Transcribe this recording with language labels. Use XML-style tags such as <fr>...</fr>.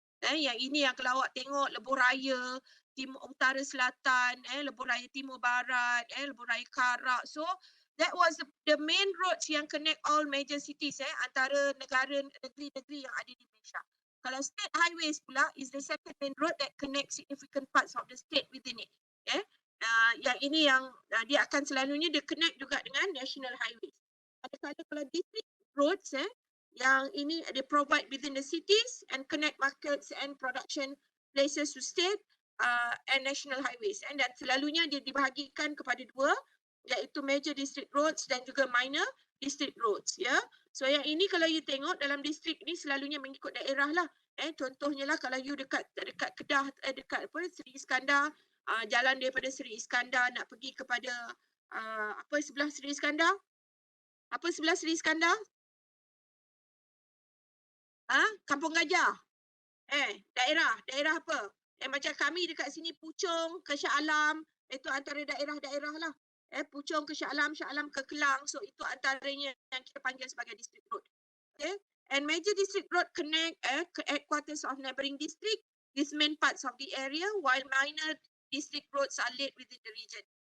<ms>Yang ini yang kalau awak tengok Lebuh Raya, Timur Utara Selatan, Lebuh Raya Timur Barat, Lebuh Raya Karak.</ms> <en>So that was the main roads yang connect all major cities</en> <ms>antara negeri-negeri yang ada di Malaysia. Kalau</ms> <en>state highways</en> <ms>pula</ms> <en>is the second main road that connects significant parts of the state within it.</en> <ms>Yang ini yang dia akan selalunya dia connect juga dengan national highways. Kadang-kadang kalau</ms> <en>district roads</en> <ms>yang ini</ms> <en>they provide within the cities and connect markets and production places to state and national highways.</en> <ms>Dan selalunya dia dibahagikan kepada dua, iaitu major district roads dan juga minor district roads, ya. So yang ini kalau you tengok dalam district ni selalunya mengikut daerah lah. Contohnya lah kalau you dekat Kedah, dekat Seri Iskandar, jalan daripada Seri Iskandar nak pergi kepada sebelah Seri Iskandar? Apa sebelah Seri Iskandar? Kampung Gajah. Daerah apa? Macam kami dekat sini Puchong ke Shah Alam, itu antara daerah-daerah lah. Puchong ke Shah Alam ke Kelang. So itu antaranya yang kita panggil sebagai district road.</ms> <en>Okay. And major district road connect headquarters of neighboring district, these main parts of the area, while minor district roads are laid within the region.</en>